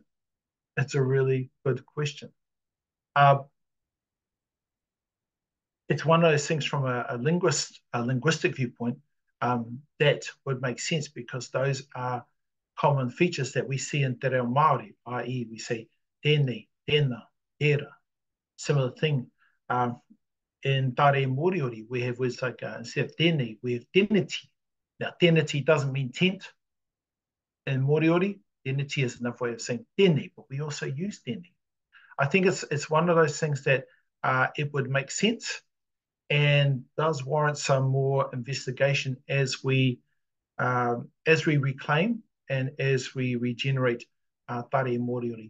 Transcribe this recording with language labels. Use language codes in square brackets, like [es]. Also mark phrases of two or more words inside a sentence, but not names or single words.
[en] It's a really good question. It's one of those things from a linguistic viewpoint that would make sense, because those are common features that we see in Te Reo Māori, i.e. we say [mi] tēnei, tēnā, tērā. [en] Similar thing. In Tare Moriori, we have words like, instead of tēnei, we have tēneti. Now, tēneti doesn't mean tent. In Moriori, tēneti is another way of saying tēnei, but we also use tēnei. I think it's one of those things that it would make sense and does warrant some more investigation as we reclaim and as we regenerate Tare Moriori.